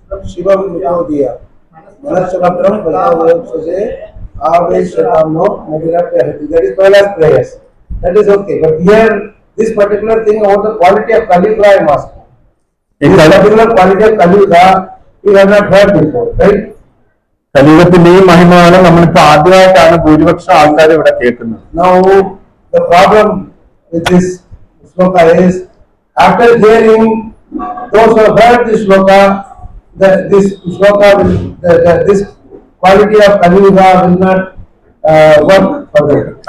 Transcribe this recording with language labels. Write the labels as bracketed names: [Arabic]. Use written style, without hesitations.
[Sanskrit] Shivam Mutodiya. Manasabhadram Prabhu Aveshatamno Nadirapyahati. [English] That is Kailash prayers. That is okay. But here, this particular thing about the quality of Kaliyuga I am asking. This particular quality of Kaliyuga we have not heard before, right? [Malayalam] കലിയുഗത്തിന്റെ ഈ മഹിമയാണ് നമ്മളിപ്പോ ആദ്യമായിട്ടാണ് ഭൂരിപക്ഷം ആൾക്കാർ ഇവിടെ കേൾക്കുന്നത്. [English] Now the problem with this shloka is, after hearing those who have heard this shloka, this shloka will, this quality of Kaliyuga will not work for them.